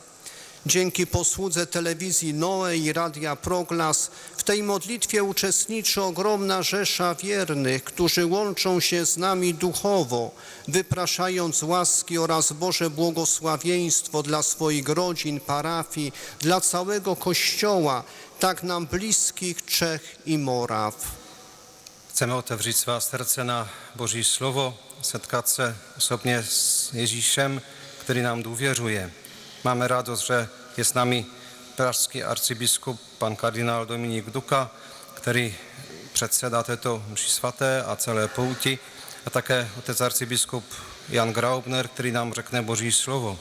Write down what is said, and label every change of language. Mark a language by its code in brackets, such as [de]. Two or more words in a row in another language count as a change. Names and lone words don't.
[pl] Dzięki posłudze telewizji Noe i Radia Proglas w tej modlitwie uczestniczy ogromna rzesza wiernych, którzy łączą się z nami duchowo, wypraszając łaski oraz Boże błogosławieństwo dla swoich rodzin, parafii, dla całego Kościoła, tak nam bliskich Czech i Moraw. [cs] Chcemy otevřít svá srdce na Boží slovo, setkat se osobně s Ježíšem, který nám důvěřuje. Máme radost, že je s námi pražský arcibiskup pan kardinál Dominik Duka, který předsedá této mši svaté a celé pouti, a také otec arcibiskup Jan Graubner, který nám řekne Boží slovo.